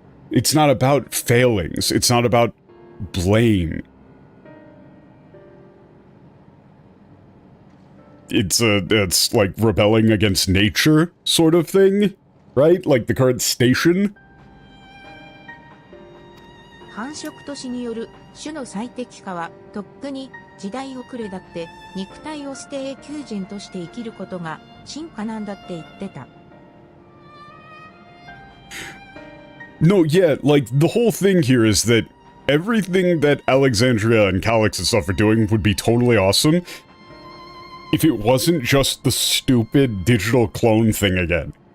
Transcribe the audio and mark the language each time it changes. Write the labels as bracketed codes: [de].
[en] It's not about failings. It's not about blame. It's like rebelling against nature sort of thing, right? Like the current station. [ja] 繁殖都市による種の最適化はとっくに時代遅れだって肉体を捨て永久人として生きることが進化なんだって言ってた。 [en] No, yeah, like, the whole thing here is that everything that Alexandria and Calyx and stuff are doing would be totally awesome if it wasn't just the stupid digital clone thing again.